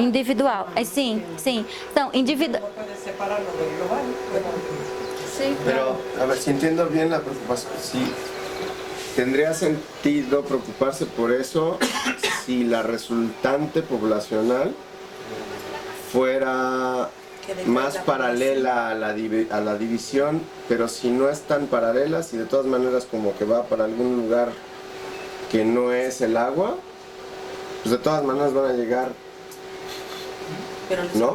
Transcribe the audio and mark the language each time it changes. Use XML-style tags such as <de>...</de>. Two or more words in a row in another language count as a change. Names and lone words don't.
<pt>Individual, sim, sim. Então, individual...</pt> <es>Sí, Pero, a ver, si entiendo bien la preocupación, sí, tendría sentido preocuparse por eso si la resultante poblacional fuera más paralela a la división, pero si no es tan paralela, si de todas maneras como que va para algún lugar que no es el agua, pues de todas maneras van a llegar, ¿no?</es>